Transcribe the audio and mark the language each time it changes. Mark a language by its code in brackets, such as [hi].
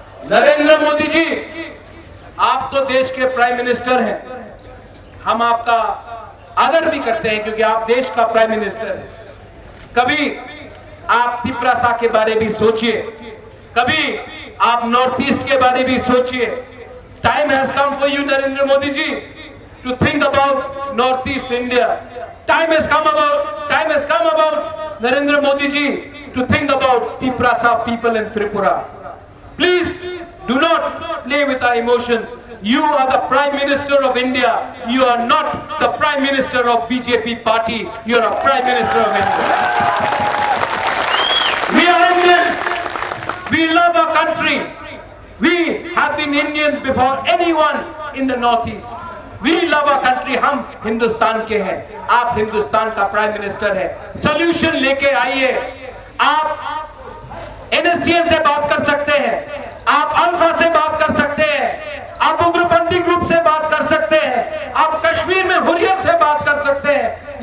[hi] नरेंद्र मोदी जी, आप तो देश के प्राइम मिनिस्टर हैं, हम आपका आदर भी करते हैं क्योंकि आप देश का प्राइम मिनिस्टर हैं। कभी आप तिपरासा के बारे भी सोचिए, कभी आप नॉर्थ ईस्ट के बारे भी सोचिए, [en] Time has come for you, Narendra Modi ji, to think about Northeast India. Time has come about Narendra Modi ji to think about Tiprasa people in Tripura. Please do not play with our emotions. You are the Prime Minister of India. You are not the Prime Minister of BJP party. You are a Prime Minister of India. We are Indians. We love our country. We have been Indians before anyone in the Northeast. We love our country. [hi] हम हिंदुस्तान के हैं. आप हिंदुस्तान का prime minister है. Solution लेके आइए. आप NSCN से बात कर सकते हैं. आप अल्फा से बात कर सकते हैं. आप उग्रपंथी ग्रुप से बात कर सकते हैं. आप कश्मीर में हुर्रियत से बात कर सकते हैं.